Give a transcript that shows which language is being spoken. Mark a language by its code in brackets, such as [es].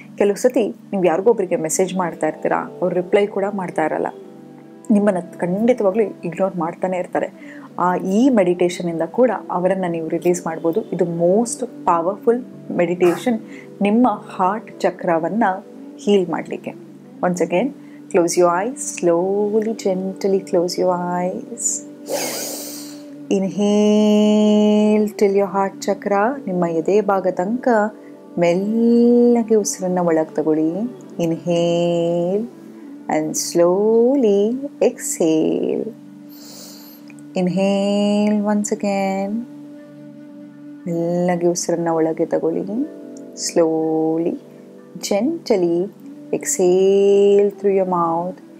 [kn] ಕೆಲವು ಸತಿ ನೀವು ಯಾರಿಗೊಬ್ಬರಿಗೆ ಮೆಸೇಜ್ ಮಾಡ್ತಾ ಇರ್ತೀರಾ, ಅವ್ರು ರಿಪ್ಲೈ ಕೂಡ ಮಾಡ್ತಾ ಇರಲ್ಲ, ನಿಮ್ಮನ್ನು ಖಂಡಿತವಾಗ್ಲೂ ಇಗ್ನೋರ್ ಮಾಡ್ತಾನೆ ಇರ್ತಾರೆ. ಈ ಮೆಡಿಟೇಷನಿಂದ ಕೂಡ ಅವರನ್ನು ನೀವು ರಿಲೀಸ್ ಮಾಡ್ಬೋದು. ಇದು ಮೋಸ್ಟ್ ಪವರ್ಫುಲ್ ಮೆಡಿಟೇಷನ್ ನಿಮ್ಮ ಹಾರ್ಟ್ ಚಕ್ರವನ್ನು ಹೀಲ್ ಮಾಡಲಿಕ್ಕೆ. [en] Once again, close your eyes. Slowly, gently close your eyes. Inhale till your heart chakra. [kn] ನಿಮ್ಮ ಎದೆ ಭಾಗ ತನಕ ಮೆಲ್ಲಗೆ ಉಸಿರನ್ನು ಒಳಗೆ ತಗೊಳ್ಳಿ. [en] Inhale and slowly exhale. Inhale once again. [kn] ಮೆಲ್ಲಗೆ ಉಸಿರನ್ನು ಒಳಗೆ ತಗೊಳ್ಳಿ. [en] Slowly, gently exhale through your mouth.